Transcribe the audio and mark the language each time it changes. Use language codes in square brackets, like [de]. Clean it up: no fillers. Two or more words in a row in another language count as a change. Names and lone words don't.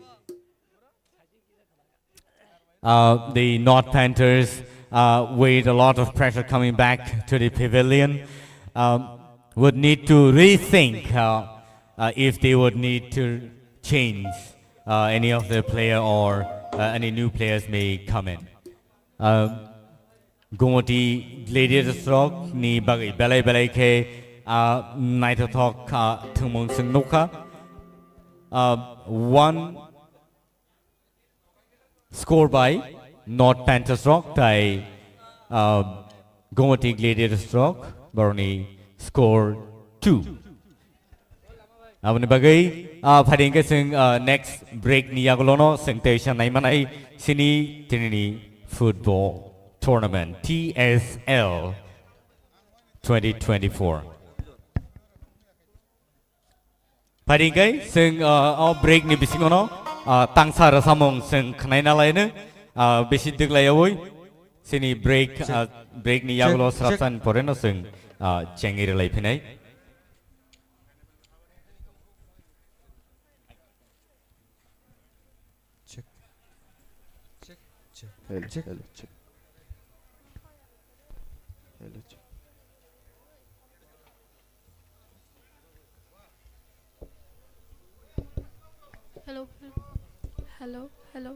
[en] The North Panthers with a lot of pressure coming back to the pavilion would need to rethink if they would need to change any of their player, or any new players may come in. [trp] Gomati Gladiators rock ni bagai belai ke naito thok thumong singnuka 1 [en] score by North Panthers [trp] rock [en] by Gomati Gladiators [trp] rock Baroni score 2. Abani bagai phading ke sing [en] next break [trp] ni agolono sing station nai manai sini tinini [en] football tournament TSL 2024 [trp] phading ke sing break ni bisingono tangsa rasamong sing khnai nalai ne besi deglaiawoi sini break ni agolo srapsan poreno sing chengi relai phinai [en] Hello, hello, check. Hello, check. Hello, hello, hello.